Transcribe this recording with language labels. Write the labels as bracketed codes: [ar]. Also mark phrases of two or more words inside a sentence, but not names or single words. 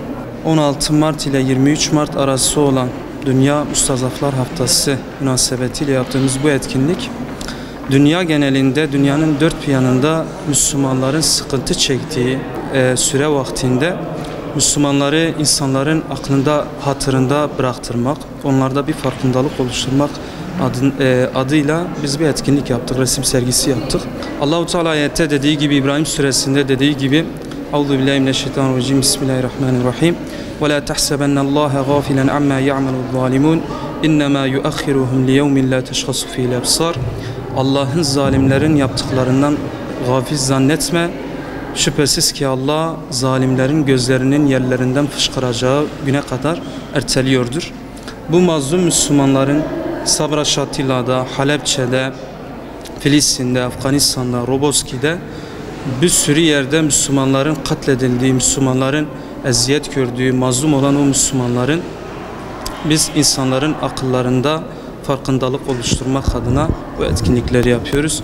[tr] 16 Mart ile 23 Mart arası olan Dünya Mustazaflar Haftası münasebetiyle yaptığımız bu etkinlik, dünya genelinde, dünyanın dört bir yanında Müslümanların sıkıntı çektiği süre vaktinde Müslümanları insanların aklında, hatırında bıraktırmak, onlarda bir farkındalık oluşturmak adıyla biz bir etkinlik yaptık, resim sergisi yaptık. Allah-u Teala ayette dediği gibi, İbrahim suresinde dediği gibi, [ar] أعوذ بالله من الشيطان الرجيم، بسم الله الرحمن الرحيم. وَلَا تَحْسَبَنَّ اللّٰهَ غَافِلًا عَمَّا يَعْمَلُ الظَّالِمُونَ اِنَّمَا يُؤَخِّرُهُمْ لِيَوْمٍ لَا تَشْخَصُ فِيهِ الْأَبْصَارِ. [tr] Allah'ın zalimlerin yaptıklarından gafil zannetme. Şüphesiz ki Allah zalimlerin gözlerinin yerlerinden fışkıracağı güne kadar erteliyordur. Bu mazlum Müslümanların Sabra Şatila'da, Halepçe'de, Filistin'de, Afganistan'da, Roboski'de bir sürü yerde Müslümanların katledildiği, Müslümanların eziyet gördüğü, mazlum olan o Müslümanların biz insanların akıllarında farkındalık oluşturmak adına bu etkinlikleri yapıyoruz.